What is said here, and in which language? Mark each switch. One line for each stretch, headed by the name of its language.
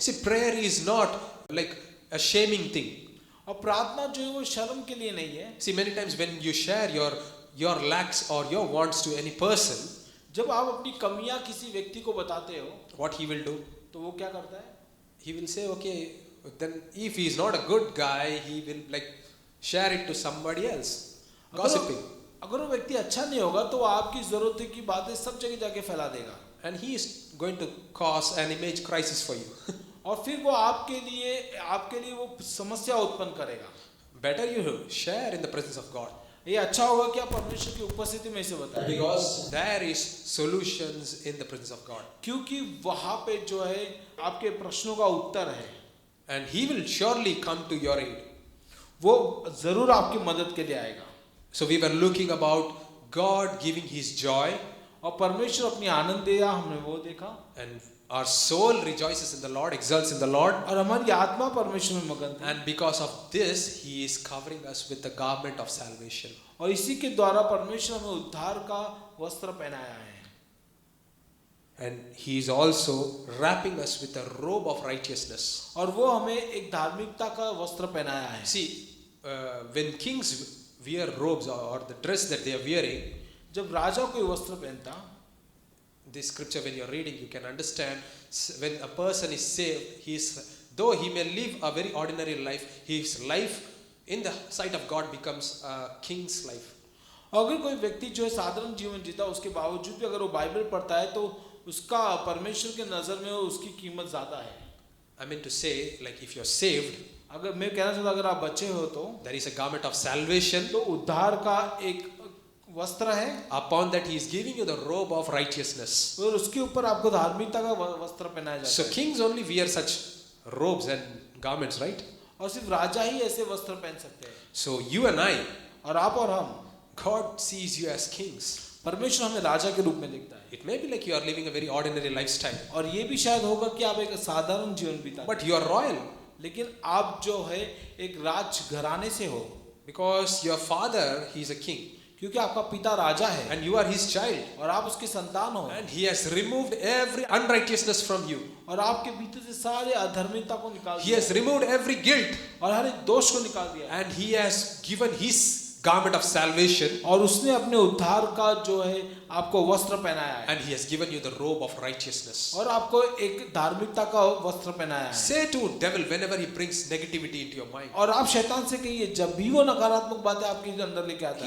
English: See, prayer is not like a shaming thing.
Hindi: और प्रार्थना जो है वो शर्म के लिए नहीं है।
English: See, many times when you share your lacks or your wants to any person,
Hindi: जब आप अपनी कमियां किसी व्यक्ति को बताते हो
English: what he will do?
Hindi: तो वो क्या करता है?
English: He will say, okay, then if he is not a good guy, he will like share it to somebody else. Gossiping.
Hindi: अगर वो व्यक्ति अच्छा नहीं होगा तो वो आपकी जरूरत की बातें सब जगह जाके फैला देगा,
English: And he is going to cause an image crisis for you.
Hindi: और फिर वो आपके लिए वो समस्या उत्पन्न करेगा।
English: Better you share in the presence of God.
Hindi: ये अच्छा होगा कि आप परमेश्वर की उपस्थिति में इसे बताएं,
English: Because There is solutions in the presence of God.
Hindi: क्योंकि वहां पे जो है आपके प्रश्नों का उत्तर है,
English: And he will surely come to your aid.
Hindi: वो जरूर आपकी मदद के लिए आएगा।
English: So we were looking about God giving his joy,
Hindi: और परमेश्वर अपनी आनंद दिया, हमने वो देखा,
English: and our soul rejoices in the Lord, exults in the Lord.
Hindi: और हमारी आत्मा परमेश्वर में मगन थी,
English: And because of this, he is covering us with the garment of salvation.
Hindi: और इसी के द्वारा परमेश्वर हमें उद्धार का वस्त्र पहनाया है,
English: And he is also wrapping us with a robe of righteousness.
Hindi: और वो हमें एक धार्मिकता का वस्त्र पहनाया है।
English: See, when kings wear robes or the dress that they are wearing,
Hindi: जब राजा कोई वस्त्र पहनता,
English: this scripture when you are reading, you can understand when a person is saved, though he may live a very ordinary life, his life in the sight of God becomes a king's life.
Hindi: अगर कोई व्यक्ति जो है साधारण जीवन जीता, उसके बावजूद भी अगर वो बाइबल पढ़ता है तो उसका परमेश्वर के नजर में उसकी कीमत ज्यादा है।
English: I mean to say, like if you are saved,
Hindi: अगर मैं कहना चाहता अगर आप बचे हो तो
English: there is a garment of salvation.
Hindi: उद्धार का एक वस्त्र है,
English: Upon that he is giving you the robe of righteousness.
Hindi: और उसके ऊपर आपको धार्मिकता का वस्त्र पहनाया जाता
English: So
Hindi: है।
English: kings only wear such robes and garments, right?
Hindi: और सिर्फ राजा ही ऐसे वस्त्र पहन सकते हैं।
English: So you and I,
Hindi: और आप और हम,
English: God sees you as kings.
Hindi: परमेश्वर हमें राजा के रूप में देखता है।
English: It may be like you are living a very ordinary lifestyle,
Hindi: और ये भी शायद होगा कि आप एक साधारण जीवन बिता,
English: but you are royal
Hindi: लेकिन आप जो है एक राज घराने से हो,
English: because your father, he is a king,
Hindi: क्योंकि आपका पिता राजा है
English: and you are his child,
Hindi: और आप उसके संतान हो,
English: and he has removed every unrighteousness from you.
Hindi: और आपके भीतर से सारे अधर्मिता को निकाल
English: He
Hindi: दिया
English: has removed every guilt,
Hindi: और हर एक दोष को निकाल दिया,
English: and he has given his garment of salvation,
Hindi: और उसने अपने उद्धार का जो है आपको वस्त्र पहनाया है,
English: and he has given you the robe of righteousness.
Hindi: और आपको एक धार्मिकता का वस्त्र पहनाया है।
English: Say to devil whenever he brings negativity into your mind.
Hindi: और आप शैतान से कहिए, जब भी वो नकारात्मक बातें आपके अंदर लेके आता